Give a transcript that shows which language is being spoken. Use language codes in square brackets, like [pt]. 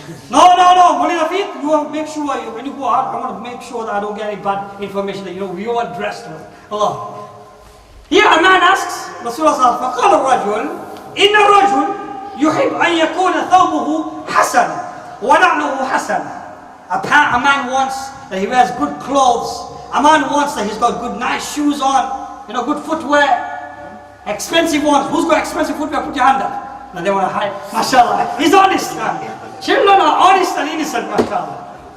[en] No, Moli Rafiq, you want to make sure when you go out, I want to make sure that I don't get any bad information that we are dressed well. Allah. Here a man asks, [ar] Rasulullah فقال الرجل إن الرجل يحب أن يكون ثوبه حسنا ونعله حسنا. [en] A man wants that he wears good clothes. A man wants that he's got good nice shoes on, good footwear, expensive ones. Who's got expensive footwear? Put your hand up. Now they want to hide. MashaAllah. He's honest. Children are honest and innocent, mashallah.